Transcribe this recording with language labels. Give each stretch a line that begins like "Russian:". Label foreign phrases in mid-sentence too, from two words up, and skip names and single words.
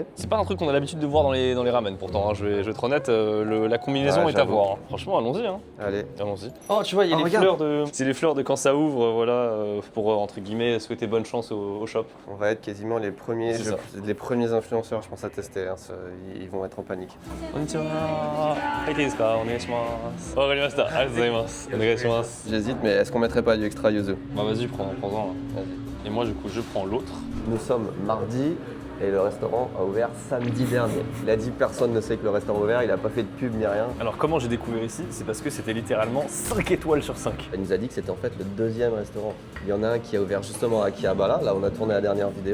French: C'est pas un truc qu'on a l'habitude de voir dans les ramen pourtant, hein. Je vais être honnête, la combinaison Ouais, est à j'avoue. voir. Hein. Franchement, allons-y. Hein. Allez. Allons-y. Oh, tu vois, il y a Oh, les regarde. fleurs de. C'est les fleurs de quand ça ouvre, voilà, pour entre guillemets souhaiter bonne chance au shop. On va être quasiment les premiers, C'est ça. les premiers influenceurs, je pense, à tester. Hein, ils vont être en panique.
Japanese: こんにちは。わかりました。ありがとうございます。お願いします.
French: J'hésite, mais est-ce qu'on mettrait pas du extra Yuzu? Bah vas-y, prends-en. Là. Et moi, du coup, je prends l'autre. Nous sommes mardi et le restaurant a ouvert samedi dernier. Il a dit personne ne sait que le restaurant a ouvert, il a pas fait de pub ni rien. Alors, comment j'ai découvert ici? C'est parce que c'était littéralement 5 étoiles sur 5. Il nous a dit que c'était en fait le deuxième restaurant. Il y en a un qui a ouvert justement à Akihabara, là on a tourné la dernière vidéo.